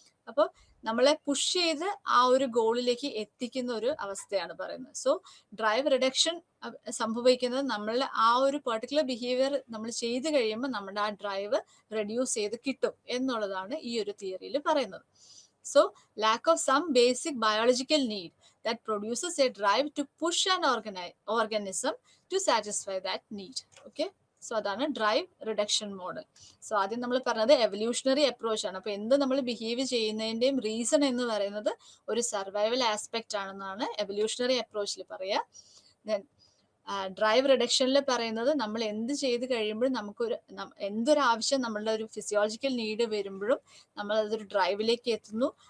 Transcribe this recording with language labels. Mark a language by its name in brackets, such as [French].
[Malayalam] അപ്പോൾ നമ്മളെ പുഷ് ചെയ്ത് ആ ഒരു ഗോളിലേക്ക് എത്തിക്കുന്ന ഒരു അവസ്ഥയാണ് പറയുന്നത്. സോ ഡ്രൈവ് റിഡക്ഷൻ സംഭവിക്കുന്നത് നമ്മൾ ആ ഒരു പെർട്ടിക്കുലർ ബിഹേവിയർ നമ്മൾ ചെയ്ത് കഴിയുമ്പോൾ നമ്മുടെ ആ ഡ്രൈവ് റെഡ്യൂസ് ചെയ്ത് കിട്ടും എന്നുള്ളതാണ് ഈ ഒരു തിയറിയിൽ പറയുന്നത്. [English] So lack of some basic biological need that produces a drive to push an organism to satisfy that need. [Malayalam] Okay, so അതാണ് ഡ്രൈവ് റിഡക്ഷൻ മോഡൽ. സോ ആദ്യം നമ്മൾ പറഞ്ഞത് എവല്യൂഷണറി അപ്രോച്ച് ആണ്. അപ്പൊ എന്ത് നമ്മൾ ബിഹേവ് ചെയ്യുന്നതിന്റെയും റീസൺ എന്ന് പറയുന്നത് ഒരു സർവൈവൽ ആസ്പെക്ട് ആണെന്നാണ് എവല്യൂഷണറി അപ്രോച്ചിൽ പറയുക. ദെൻ ഡ്രൈവ് റിഡക്ഷനിൽ പറയുന്നത് നമ്മൾ എന്ത് ചെയ്ത് കഴിയുമ്പോഴും നമുക്കൊരു എന്തൊരാവശ്യം നമ്മളുടെ ഒരു ഫിസിയോളജിക്കൽ നീഡ് വരുമ്പോഴും നമ്മൾ അതൊരു ഡ്രൈവിലേക്ക് എത്തുന്നു.